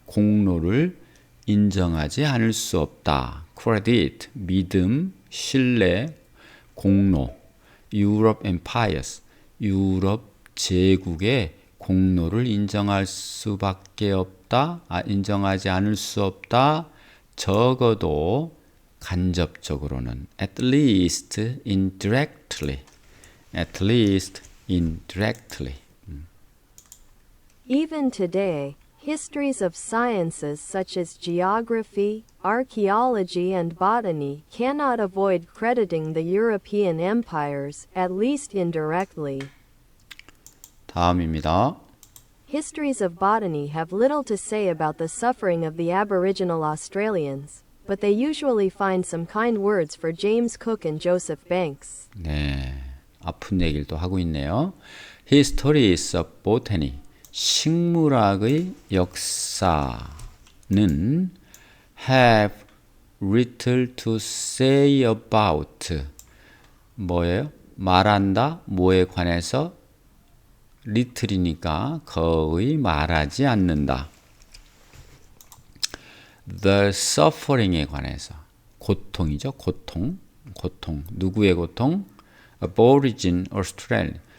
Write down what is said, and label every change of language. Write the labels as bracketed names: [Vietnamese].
[Korean] 공로를 인정하지 않을 수 없다. credit, 믿음, 신뢰, 공로. 유럽 empires, 유럽 제국의 공로를 인정할 수밖에 없다. 인정하지 않을 수 없다. 적어도 간접적으로는 [English] at least indirectly. at least indirectly. Even today, histories of sciences such as geography, archaeology, and botany cannot avoid crediting the European empires, at least indirectly. [Korean] 다음입니다. [English] Histories of botany have little to say about the suffering of the Aboriginal Australians, but they usually find some kind words for James Cook and Joseph Banks. [Korean] 네, 아픈 얘기를 또 하고 있네요. [English] Histories of Botany, [Korean] 식물학의 역사는 [English] have little to say about [Korean] 뭐예요? 말한다, 뭐에 관해서 little이니까 거의 말하지 않는다. [English] The suffering [Korean] 에 관해서 고통이죠. 고통. 누구의 고통? Aborigine Australia.